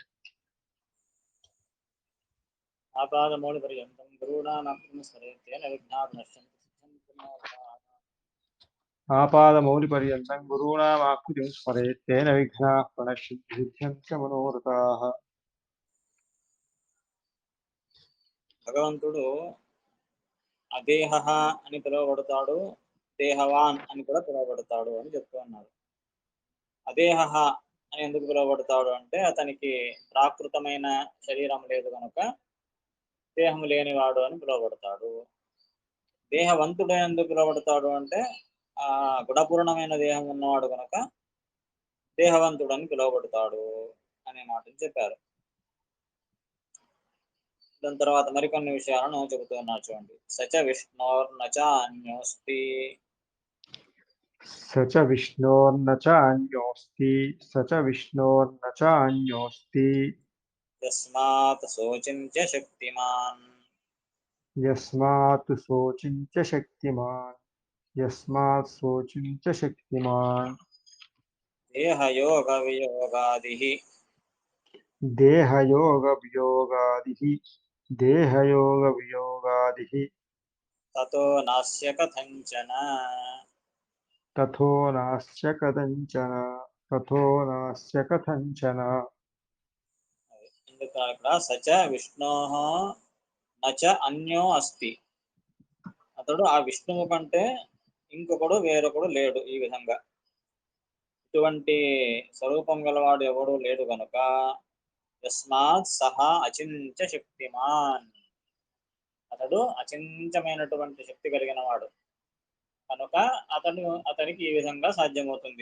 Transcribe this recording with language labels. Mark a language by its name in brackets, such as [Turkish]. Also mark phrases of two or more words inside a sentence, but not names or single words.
[Sanskrit] आपादमौलिपर्यन्तं गुरूणामाप्तिं स्मरेत् तेन विघ्नाः नश्यन्ति सिद्ध्यन्ति मनोरथाः। आपादमौलिपर्यन्तं गुरूणामाकृतिं स्मरेत् तेन विघ्नाः प्रणश्यन्ति सिद्ध्यन्ति मनोरथाः। [Telugu] భగవంతుడు అదేహ అని పిలువబడతాడు, దేహవాన్ అని కూడా పిలువబడతాడు అని చెప్తూ ఉన్నారు. అదేహ అని ఎందుకు పిలువబడతాడు అంటే అతనికి ప్రాకృతమైన శరీరం లేదు కనుక దేహం లేనివాడు అని పిలువబడతాడు. దేహవంతుడు ఎందుకు పిలువబడతాడు అంటే ఆ గుణపూర్ణమైన దేహం ఉన్నవాడు కనుక దేహవంతుడు అని పిలువబడతాడు అనే మాటలు చెప్పారు. దాని తర్వాత మరికొన్ని విషయాలను చెబుతూ ఉన్నారు చూడండి. [Sanskrit] సచ విష్ణోర్నచ అన్యోస్తి स च विष्णोर्न च अन्योऽस्ति स च विष्णोर्न च अन्योऽस्ति యస్మాత్ శోచించ శక్తిమాన్ यस्मात् शोचिञ्च शक्तिमान् यस्मात् शोचिञ्च शक्तिमान् దేహయోగ వియోగాది देहयोगवियोगादिः देहयोगवियोगादिः తతో నాస్య కథంచన. तथो नास्य कथञ्चन तथो नास्य कथञ्चन [Telugu] ఎందుకు ఇక్కడ [Sanskrit] సచ విష్ణో నచ అన్యో అస్తి, [Telugu] అతడు ఆ విష్ణువు కంటే ఇంకొకడు వేరొకడు లేడు. ఈ విధంగా ఇటువంటి స్వరూపం గలవాడు ఎవడు లేడు గనుక [Sanskrit] యస్మాత్ సహా అచింత్య శక్తిమాన్, [Telugu] అతడు అచింత్యమైనటువంటి శక్తి కలిగిన వాడు కనుక అతనికి ఈ విధంగా సాధ్యమవుతుంది.